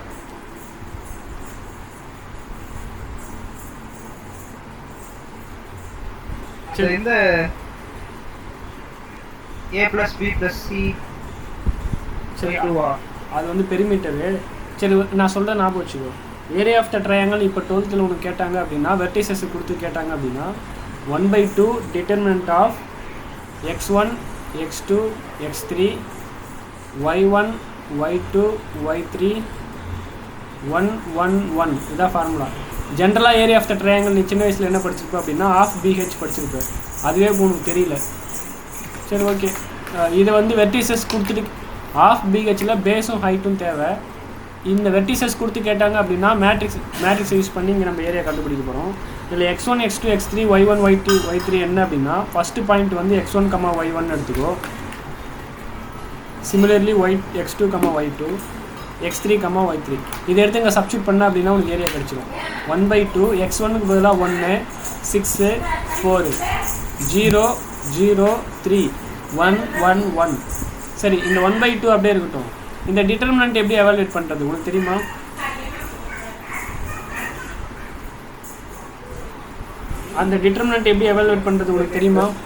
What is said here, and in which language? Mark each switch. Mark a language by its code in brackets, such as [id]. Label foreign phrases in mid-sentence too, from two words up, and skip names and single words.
[ta] சரி இந்த a + b + c சரி அது வந்து பெரிமீட்டரு. சரி நான் சொல்கிறேன் ஞாபகம் வச்சுக்கோ. [en] area of the triangle [ta] இப்போ 12th உனக்கு கேட்டாங்க அப்படின்னா வெர்டிசஸ் கொடுத்து கேட்டாங்க அப்படின்னா 1/2 [en] determinant of [ta] x1 x2 x3 y1 y2 y3 1 1 1 இதான் ஃபார்முலா. ஜென்ரலாக [en] area of the triangle [ta] நீ சின்ன வயசில் என்ன படிச்சிருப்ப அப்படின்னா ½ BH படிச்சிருப்பேன். அதுவே உனக்கு தெரியல. சரி ஓகே. இதை வந்து வெர்டிசஸ் கொடுத்துட்டு ½ BHல பேஸும் ஹைட்டும் தேவை. இந்த வெர்டிசஸ் கொடுத்து கேட்டாங்க அப்படின்னா [en] matrix use [ta] பண்ணி இங்கே நம்ம ஏரியா கண்டுபிடிக்க போகிறோம். இதில் x1 x2 x3 y1 y2 y3 என்ன அப்படின்னா [en] first point [ta] வந்து x1, y1 எடுத்துக்கோ. சிமிலர்லி x2, y2 x3, y3 இதை எடுத்து இங்கே சப்ஸ்டியூட் பண்ண அப்படின்னா உங்களுக்கு ஏரியா கிடச்சிடும். 1/2 x1க்கு பதிலாக 1 6 4 0 0 3 1 1 1. சரி இந்த 1/2 அப்படியே இருக்கட்டும். இந்த டிட்டர்மினன்ட் எப்படி எவாலுவேட் பண்ணுறது உங்களுக்கு தெரியுமா? அந்த டிட்டர்மினன்ட் எப்படி எவாலுவேட் பண்ணுறது உங்களுக்கு தெரியுமா?